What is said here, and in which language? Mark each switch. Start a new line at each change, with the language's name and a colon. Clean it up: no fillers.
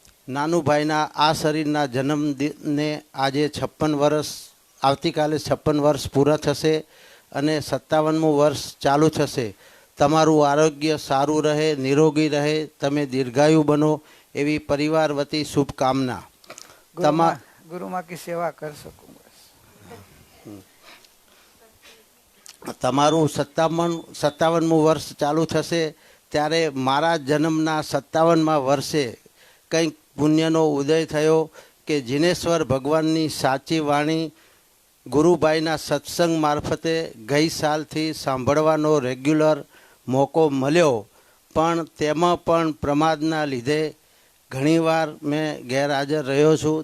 Gujarati: નાનુભાઈના આ શરીરના જન્મદિને આજે 56 વર્ષ, આવતીકાલે 56 વર્ષ પૂરા થશે અને 57મું વર્ષ ચાલુ થશે. તમારું આરોગ્ય સારું રહે, નિરોગી રહે, તમે દીર્ઘાયુ બનો એવી પરિવાર વતી શુભકામના.
Hindi: गुरु माँ की सेवा कर सकूं बस.
Gujarati: તમારું 57મું વર્ષ ચાલુ થશે ત્યારે મારા જન્મના 57મા વર્ષે કંઈક પુણ્યનો ઉદય થયો કે જિનેશ્વર ભગવાનની સાચી વાણી ગુરુભાઈના સત્સંગ મારફતે ગઈ સાલથી સાંભળવાનો રેગ્યુલર મોકો મળ્યો, પણ તેમાં પણ પ્રમાદના લીધે ઘણીવાર મેં ગેરહાજર રહ્યો છું.